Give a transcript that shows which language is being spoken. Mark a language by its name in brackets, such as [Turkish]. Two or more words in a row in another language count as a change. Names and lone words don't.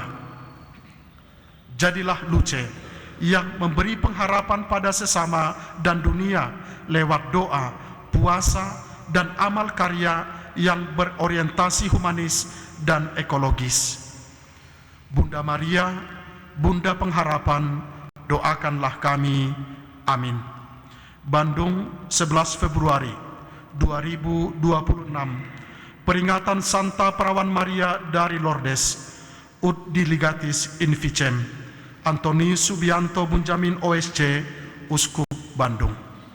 [Indonesian] Jadilah luce yang memberi pengharapan pada sesama dan dunia lewat doa, puasa, dan amal karya yang berorientasi humanis dan ekologis. Bunda Maria, Bunda Pengharapan, doakanlah kami. Amin. Bandung, 11 Februari 2026. Peringatan Santa Perawan Maria dari Lourdes, [Latin] Ut Diligatis in Vicem. [Indonesian] Antoni Subianto Bunjamin OSC, Uskup Bandung.